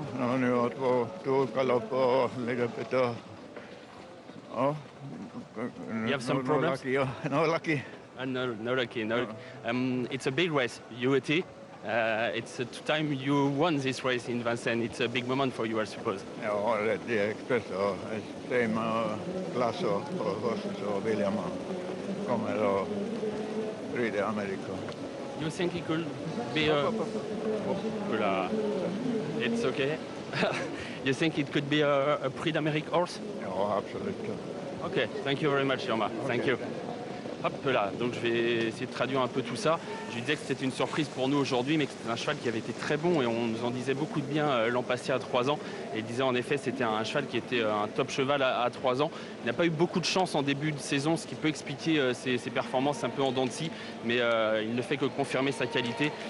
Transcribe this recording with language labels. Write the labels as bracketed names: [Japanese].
[English] No, to gallop a little bit Oh, You have some problems? lucky. Oh, no lucky. No lucky, no. It's a big race, UAT. It's the time you won this race in Vincennes. It's a big moment for you, I suppose. [Swedish] Ja, det är express och [English] same klass och horses [Swedish] och William kommer och rida i Amerika. [English] You think it could be a... Hola. It's okay. You think it could be a Prix d'Amérique horse? [Swedish] Ja, absolut. [English] Ok, thank you very much, Jorma. Thank you. [French] Hop là, donc je vais essayer de traduire un peu tout ça. Je lui disais que c'était une surprise pour nous aujourd'hui, mais que c'était un cheval qui avait été très bon et on nous en disait beaucoup de bien l'an passé à 3 ans. Et il disait en effet c'était un cheval qui était un top cheval à 3 ans. Il n'a pas eu beaucoup de chance en début de saison, ce qui peut expliquer ses performances un peu en dents de scie, mais il ne fait que confirmer sa qualité.